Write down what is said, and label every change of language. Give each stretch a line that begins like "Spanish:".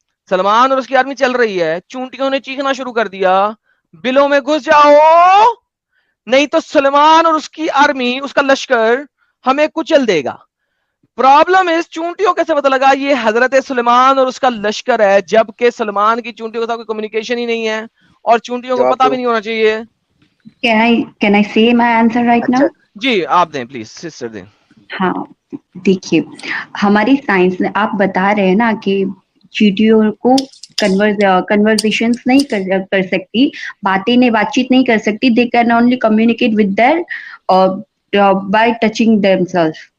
Hindi: सलमान और उसकी आर्मी चल रही है, चूंटियों ने चीखना शुरू कर दिया, बिलों में घुस जाओ, नहीं तो सलमान और उसकी आर्मी, उसका लश्कर हमें कुचल देगा।
English: problem is
Hindi: चूंटियों कैसे पता लगा ये हजरत सुलेमान और उसका लश्कर है, जबकि सलमान की चूंटियों के साथ कोई कम्युनिकेशन ही नहीं है और चूंटियों को पता भी नहीं होना चाहिए.
English: Can I say my answer right now?
Hindi: जी आप दें प्लीज, सिस्टर दें. हाँ, देखिए, हमारी साइंस में आप बता रहे हैं ना कि चींटियों को कन्वर्सेशंस नहीं कर सकती, बातचीत नहीं कर सकती.
English: They can only communicate with their by touching themselves.